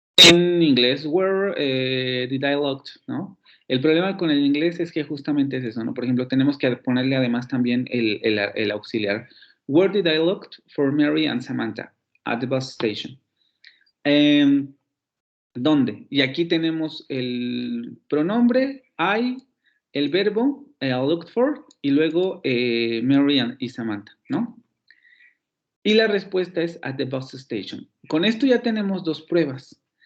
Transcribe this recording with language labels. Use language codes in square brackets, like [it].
[es] En inglés, [en] where did I looked, [es] ¿no? El problema con el inglés es que justamente es eso, ¿no? Por ejemplo, tenemos que ponerle además también el auxiliar. [en] Where did I looked for Mary and Samantha? At the bus station. [es] ¿Dónde? Y aquí tenemos el pronombre I, el verbo looked for y luego Mary y Samantha, ¿no? Y la respuesta es [en] at the bus station. [es] Con esto ya tenemos dos pruebas.